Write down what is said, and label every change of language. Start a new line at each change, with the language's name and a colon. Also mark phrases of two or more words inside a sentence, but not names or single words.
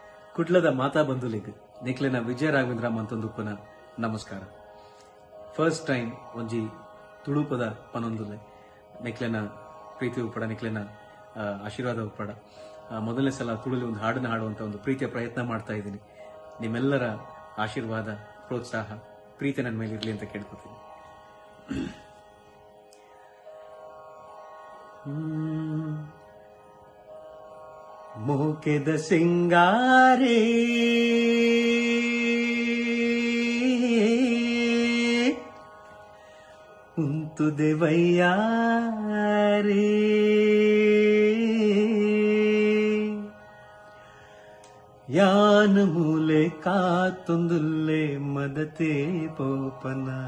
Tulu: ಕುಡ್ಲದ ಮಾತಾ ಬಂಧುಲಿಗ್ ನಿಕ್ಲೆನ ವಿಜಯ ರಾಘವೇಂದ್ರ ಮಂತೊಂದುಪ್ಪನ ನಮಸ್ಕಾರ.
English: first time
Tulu: ಒಂಜಿ ತುಳುಪದ ಪನೊಂದುಲೆ ನಿಕ್ಲೆನ ಪ್ರೀತಿ ಉಪ್ಪಡ ನಿಕ್ಲೆನ ಆಶೀರ್ವಾದ ಉಪ್ಪಡ
Kannada: ಮೊದಲನೇ ಸಲ ತುಳುಲಿ ಒಂದು ಹಾಡನ್ನ ಹಾಡುವಂತ ಒಂದು ಪ್ರೀತಿಯ ಪ್ರಯತ್ನ ಮಾಡ್ತಾ ಇದ್ದೀನಿ. ನಿಮ್ಮೆಲ್ಲರ ಆಶೀರ್ವಾದ, ಪ್ರೋತ್ಸಾಹ, ಪ್ರೀತಿ ನನ್ನ ಮೇಲೆ ಇರಲಿ ಅಂತ ಕೇಳ್ಕೊತೀನಿ.
Tulu: ಮೋಕೆದ ಸಿಂಗಾರೇ ಉಂತು ದೇವಯ್ಯಾರೇ ಯಾನ ಮೂಲೆ ಕಾತೊಂದುಲ್ಲೆ ಮದತೆ ಪೋಪನ